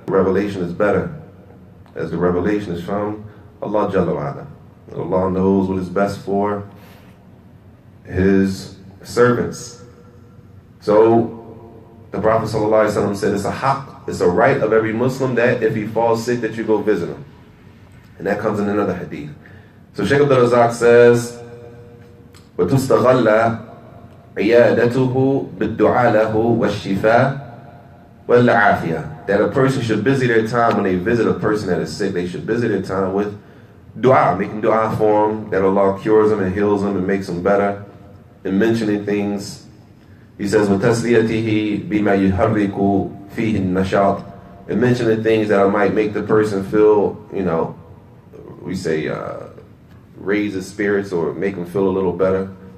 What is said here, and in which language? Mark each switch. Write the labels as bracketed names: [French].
[English] Revelation is better, as the revelation is from Allah Jalla wa'ala. Allah knows what is best for His servants. So the Prophet ﷺ said it's a haqq, it's a right of every Muslim that if he falls sick that you go visit him. And that comes in another hadith. So Shaykh Abdul Razak says, [Arabic] وَتُسْتَغَلَّ عِيَادَتُهُ بِالدُّعَى لَهُ وَالشِّفَاء وَالْعَافِيَةِ. [English] That a person should busy their time when they visit a person that is sick, they should busy their time with dua, making dua for him, that Allah cures them and heals them and makes them better, and mentioning things. He says, [Arabic] وَتَسْلِيَتِهِ بِمَا يُحَرِّكُ فِيهِ النَّشَاطِ, [English] and mentioning things that might make the person feel, we say, raise his spirits or make him feel a little better.